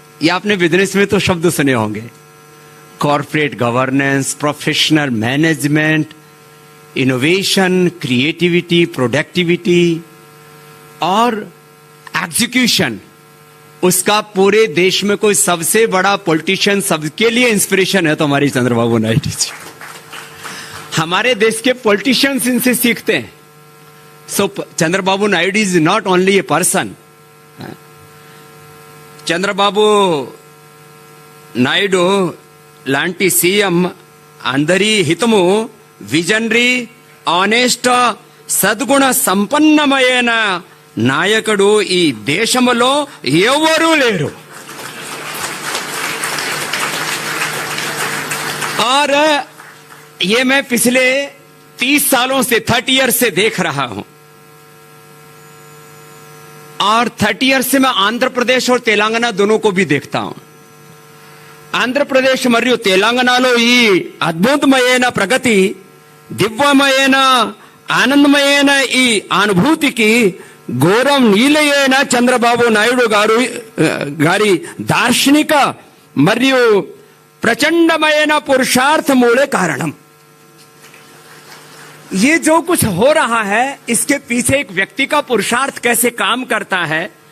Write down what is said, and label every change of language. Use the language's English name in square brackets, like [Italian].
[Hindi] ये आपने बिजनेस में तो शब्द सुने होंगे, corporate governance, professional management, innovation, creativity, productivity और एग्जीक्यूशन। उसका पूरे देश में कोई सबसे बड़ा पॉलिटिशियन, सबके लिए इंस्पिरेशन है तो हमारी चंद्रबाबू नायडू जी। हमारे देश के पॉलिटिशियंस इनसे सीखते हैं। [English] So Chandrababu Naidu is not only a person. [Telugu] Chandrababu Naidu లాంటి సీఎం అందరి హితము, విజనరీ, ఆనెస్ట్, సద్గుణ సంపన్నమైన నాయకుడు ఈ దేశంలో ఎవరూ లేరు। [Hindi] और ये मैं पिछले 30 सालों से, 30 ईयर्स से देख रहा हूं। और 30 ईयर्स से मैं आंध्र प्रदेश और तेलंगाना दोनों को भी देखता हूं। [Telugu] ఆంధ్ర ప్రదేశ్ మరియు తెలంగాణలో ఈ అద్భుతమైన ప్రగతి, దివ్యమైన ఆనందమైన ఈ అనుభూతికి గౌరవనీయులైన చంద్రబాబు నాయుడు గారి దార్శనిక మరియు ప్రచండమైన పురుషార్థములే కారణం। [Hindi] ये जो कुछ हो रहा है, इसके पीछे एक व्यक्ति का पुरुषार्थ कैसे काम करता है।